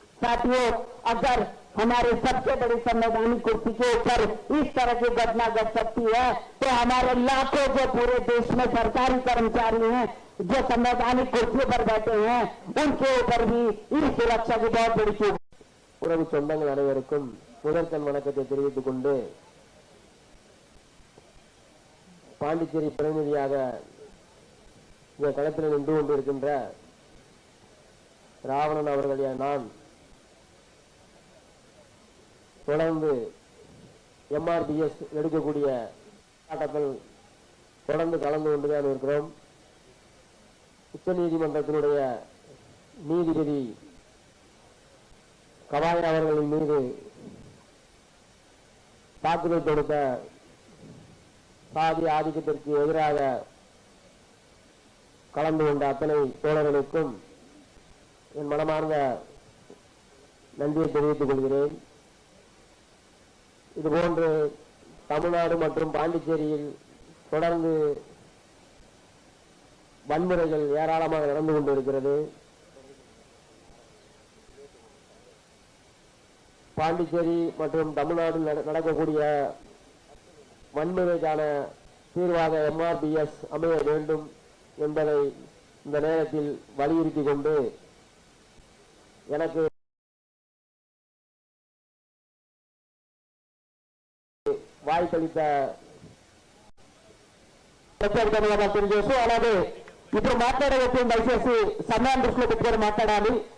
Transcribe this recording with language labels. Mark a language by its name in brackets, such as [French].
[Hindi] साथियों, अगर हमारे सबसे बड़ी संवैधानिक कुर्सी के ऊपर इस तरह की घटना घट सकती है, तो हमारे लाखों जो पूरे देश में सरकारी कर्मचारी हैं, जो संवैधानिक कुर्सी पर बैठे हैं, उनके ऊपर भी इस सुरक्षा की बहुत बड़ी चूक. [Tamil] உறவு சொந்தங்கள் அனைவருக்கும் முதற்கண் வணக்கத்தை தெரிவித்துக் கொண்டு, பாண்டிச்சேரி பிரதிநிதியாக இந்த களத்தில் நின்று கொண்டிருக்கின்ற ராவணன் அவர்களுடைய நான் தொடர்ந்து எம்ஆர்பிஎஸ் எடுக்கக்கூடிய போராட்டத்தில் தொடர்ந்து கலந்து கொண்டுதான் இருக்கிறோம். உச்ச நீதிமன்றத்தினுடைய நீதிபதி கவாய் அவர்களின் மீது தாக்குதல் தொடுத்த சாதி ஆதிக்கத்திற்கு எதிராக கலந்து கொண்ட அத்தனை தோழர்களுக்கும் என் மனமார்ந்த நன்றியை தெரிவித்துக் கொள்கிறேன். இதுபோன்று தமிழ்நாடு மற்றும் பாண்டிச்சேரியில் தொடர்ந்து வன்முறைகள் ஏராளமாக நடந்து கொண்டிருக்கிறது. பாண்டிச்சேரி மற்றும் தமிழ்நாடு நடக்கக்கூடிய வன்முறைக்கான தீர்வாக MRBS அமைய வேண்டும் என்பதை இந்த நேரத்தில் வலியுறுத்தி கொண்டு எனக்கு [Telugu] వాయితలిత ప్రత్యేక ధన్యవాదాలు తెలియజేస్తూ అలాగే ఇప్పుడు మాట్లాడే వ్యక్తులు దయచేసి సమయాన్ని దృష్టిలో పెట్టుకొని మాట్లాడాలి.